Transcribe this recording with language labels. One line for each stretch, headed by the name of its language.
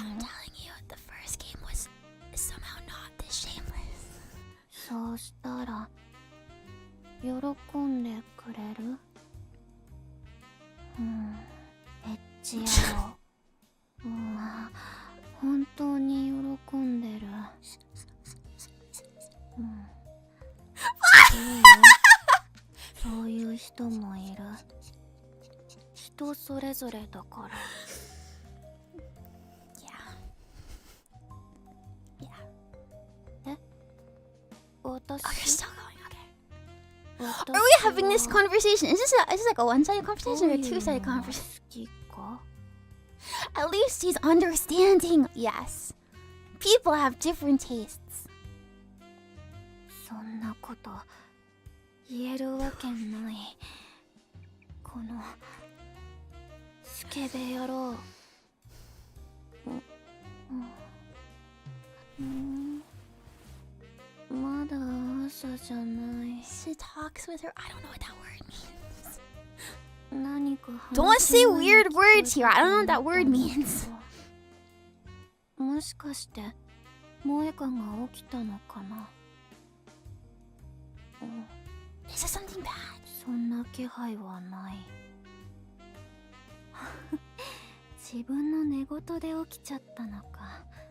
English: I'm telling you, the first game was somehow not this shameless.
Japanese: そうしたら喜んでくれる？エッチ野郎。本当に喜んでる。そういう人もいる。人それぞれだから。
English: Yeah.
Japanese: 私
English: Oh, you're still going, okay. Are we having this conversation? Is this like a one-sided conversation or a two-sided conversation? At least he's understanding. Yes. People have different tastes.
Japanese: そんなこと言えるわけない。このスケベ野郎。まだ朝じゃない。
English: She talks with her. I don't know what that word means.
Japanese: 何か
English: Don't say weird words here. I don't know what that word means.
Japanese: もしかして萌香が起きたのかな。
English: Is this something bad?
Japanese: そんな気配はない。自分の寝言で起きちゃったのか。